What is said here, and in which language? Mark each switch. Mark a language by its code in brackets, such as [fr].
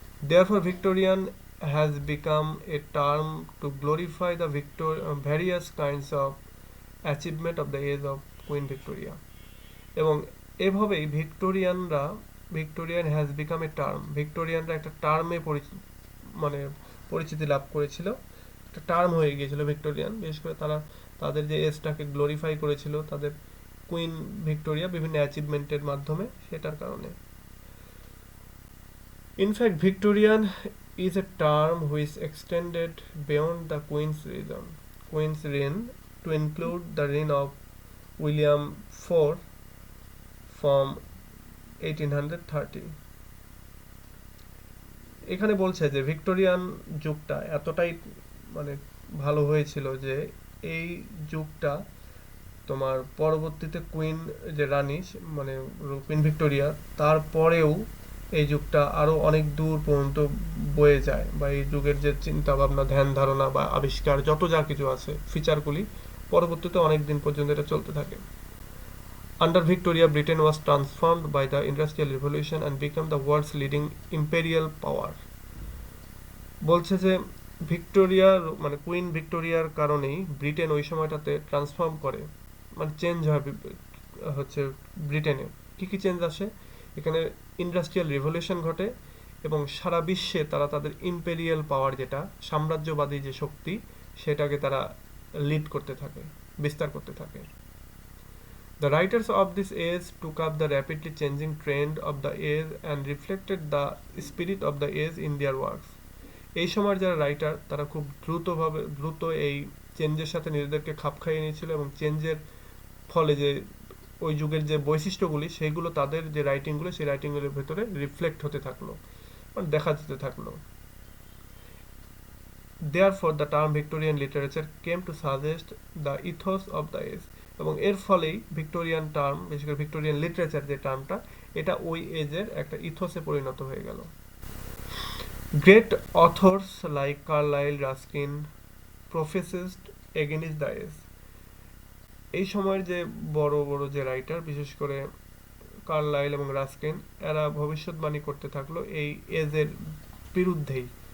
[en] Therefore, Victorian has become a term to glorify the various kinds of achievement of the age of Queen Victoria. [bn] এবং এভাবেই Victorian [en] has become a term, [bn] ভিক্টোরিয়ানরা একটা টার্মে মানে পরিচিতি লাভ করেছিল, একটা টার্ম হয়ে গিয়েছিল ভিক্টোরিয়ান। বিশেষ করে তারা তাদের যে এজটাকে গ্লোরিফাই করেছিল, তাদের কুইন ভিক্টোরিয়া বিভিন্ন অ্যাচিভমেন্টের মাধ্যমে, সেটার কারণে। [en] In fact, Victorian is a term which extended beyond the Queen's reign to include the reign of William IV from 1830. [bn] এখানে বলছে যে ভিক্টোরিয়ান যুগটা এতটাই মানে ভালো হয়েছিল যে এই যুগটা তোমার পরবর্তীতে কুইন যে রানী মানে কুইন ভিক্টোরিয়া তারপরেও এই যুগটা আরো অনেক দূর পর্যন্ত বয়ে যায় বা এই যুগের যে চিন্তা ভাবনা ধ্যান ধারণা বা আবিষ্কার যত যা কিছু আছে ফিচারগুলি পরবর্তীতে অনেক দিন পর্যন্ত এটা চলতে থাকে। [en] Under Victoria, Britain was transformed by the Industrial Revolution and became the world's leading imperial power. [bn] বলছে যে ভিক্টোরিয়ার মানে কুইন ভিক্টোরিয়ার কারণেই ব্রিটেন ওই সময়টাতে ট্রান্সফর্ম করে মানে চেঞ্জ হয় হচ্ছে ব্রিটেনে। কি কি চেঞ্জ আসে এখানে? ইন্ডাস্ট্রিয়াল রিভলিউশন ঘটে এবং সারা বিশ্বে তারা তাদের ইম্পেরিয়াল পাওয়ার যেটা সাম্রাজ্যবাদী যে শক্তি সেটাকে তারা লিড করতে থাকে, বিস্তার করতে থাকে। [en] The writers of this age took up the rapidly changing trend of the age and reflected the spirit of the age in their works. [bn] এই সময়ের যারা রাইটার তারা খুব দ্রুত এই চেঞ্জের সাথে নিজেদেরকে খাপ খাইয়ে নিয়েছিল এবং চেঞ্জের ফলে যে ওই যুগের যে বৈশিষ্ট্যগুলি সেইগুলো তাদের যে রাইটিংগুলো সেই রাইটিংগুলোর ভেতরে রিফ্লেক্ট হতে থাকলো, মানে দেখা যেতে থাকলো। [en] Therefore, the term Victorian literature came to suggest the ethos of the age. [bn] এবং এর ফলেই ভিক্টোরিয়ান টার্ম, বিশেষ করে ভিক্টোরিয়ান লিটারেচার যে টার্মটা, এটা ওই এজের একটা ইথোসে পরিণত হয়ে গেল। [en] Great authors like Carlyle, Ruskin prophesied against the age. [bn] এই সময়ের যে বড় বড় যে রাইটার, বিশেষ করে কার্লাইল এবং রাস্কিন, এরা ভবিষ্যৎবাণী করতে থাকলো এই এজের বিরুদ্ধেই।